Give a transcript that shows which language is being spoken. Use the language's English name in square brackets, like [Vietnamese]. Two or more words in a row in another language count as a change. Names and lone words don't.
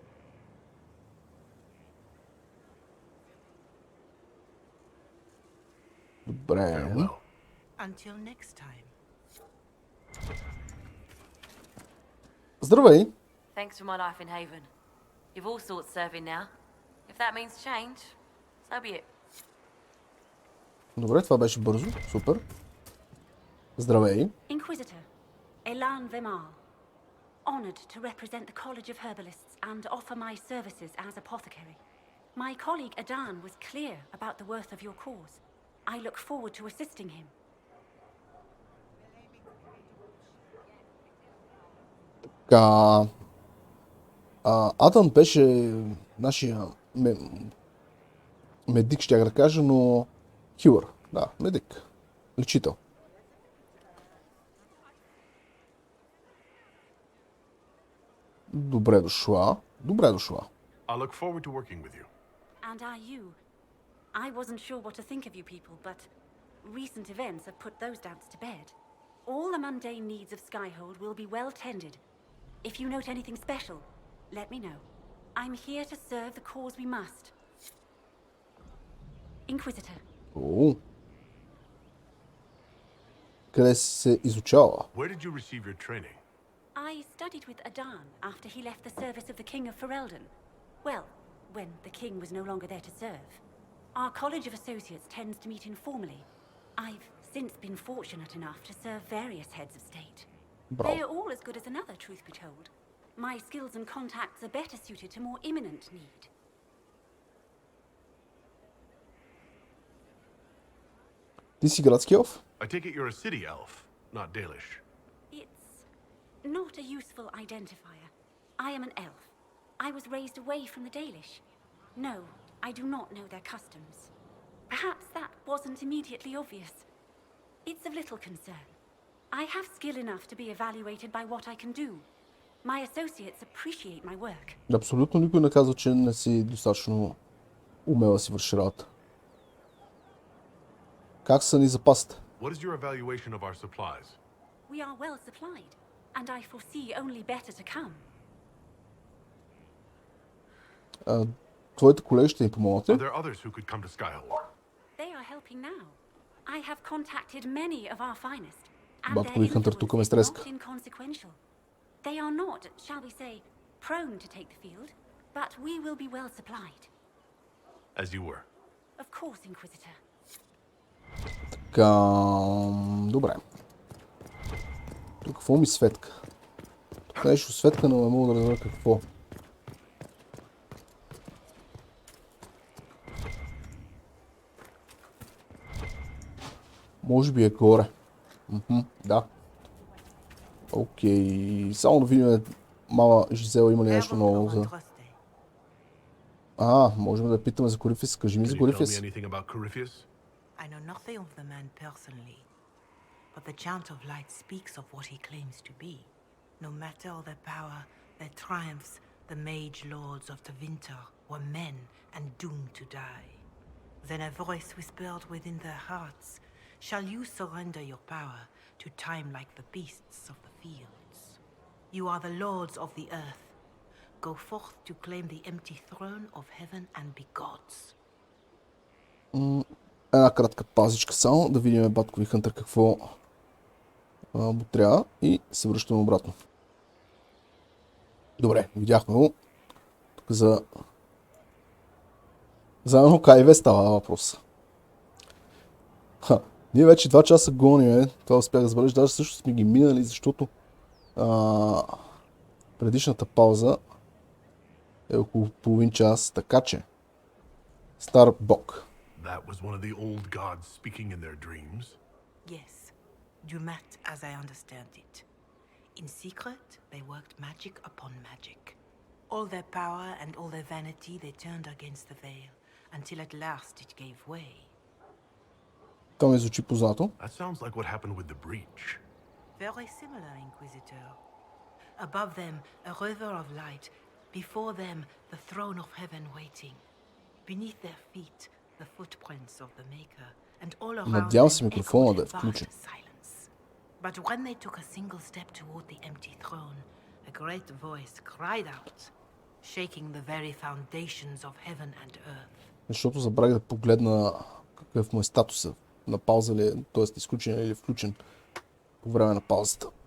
[Bulgarian] Добре. [English] Until next time. [Bulgarian] Здравей! [English] Thanks for my life in Haven. You've all sorts serving now. If that means change, so be it. [Bulgarian] Добре, това беше бързо. Супер. Здравей. [English] Inquisitor, Elan Vimar. Honored to represent the College of Herbalists and offer my services as apothecary. My colleague Adan was clear about the worth of your cause. I look forward to assisting him. [Bulgarian] Така... Адан беше нашия медик, ще я да кажа, но хилър. Да, медик. Лечител. Добре дошла. Добре дошла. [English] I look forward to working with you. And are you? I wasn't sure what to think of you people, but recent events have put those doubts to bed. All the mundane needs of Skyhold will be well tended. If you note anything special, let me know. I'm here to serve the cause we must. Inquisitor. [Bulgarian] О. Къде се изучава? [English] Where did you receive your training? I studied with Adan after he left the service of the King of Ferelden. Well, when the king was no longer there to serve. Our College of Associates tends to meet informally. I've since been fortunate enough to serve various heads of state. Bravo. They are all as good as another, truth be told. My skills and contacts are better suited to more imminent need. [Bulgarian] Ти си градски елф? [English] I take it you're a city elf, not Dalish. It's not a useful identifier. I am an elf. I was raised away from the Dalish. No, I do not know their customs. Perhaps that wasn't immediately obvious. It's of little concern. I have skill enough to be evaluated by what I can do. My associates appreciate my work. [Bulgarian] Абсолютно никой не казва, че не си достатъчно умела си върши работа. Как са ни запасите? [English] What is your evaluation of our supplies? We are well supplied, and I foresee only better to come. [Bulgarian] Твоите колеги ще ни помогнете? [English] Are there others who could come to Skyhold? They are helping now. I have contacted many of our finest, and [Bulgarian] Батко [English] their [Bulgarian] ви Хънтър тук ме [English] influence is [Bulgarian] стреска. [English] not inconsequential. They are not, shall we say, prone to take the field, but we will be well supplied. As you were. Of course, Inquisitor. [Bulgarian] Така... Добре. Тук какво ми светка? Тук нещо светка, но не мога да разбера какво. Може би е горе. Да. Окей. Само да видим мала Жизела има ли нещо ново за... Можем да питаме за Корифис. Кажи ми за Корифис. [English] I know nothing of the man personally, but the Chant of Light speaks of what he claims to be. No matter their power, their triumphs, the mage lords of the winter were men and doomed to die. Then a voice whispered within their hearts, "Shall you surrender your power to time like the beasts of the fields? You are the lords of the earth. Go forth to claim the empty throne of heaven and be gods." [Bulgarian] Една кратка пазичка само, да видим баткови Хънтър какво му трябва и се връщаме обратно. Добре, видяхме го. Тук за едно КИВ става въпрос. Ние вече 2 часа гоним, това успях да забележа, даже също сме ги минали, защото предишната пауза е около половин час, така че стар бог. [English] That was one of the old gods speaking in their dreams? Yes, Dumat as I understand it. In secret, they worked magic upon magic. All their power and all their vanity they turned against the veil, until at last it gave way. [Bulgarian] Това ми звучи познато. [English] That sounds like what happened with the breach. Very similar, Inquisitor. Above them, a river of light. Before them, the throne of heaven waiting. Beneath their feet, the footprints of the Maker. And all around [Bulgarian] Надявам се [English] them [Bulgarian] микрофона да е [English] echoed [Bulgarian] включен. [English] vast silence. But when they took a single step toward the empty throne, a great voice cried out, shaking the very foundations of heaven and earth. [Bulgarian] Защото забравих да погледна какъв му е статуса. На пауза ли е, т.е. изключен или включен по време на паузата.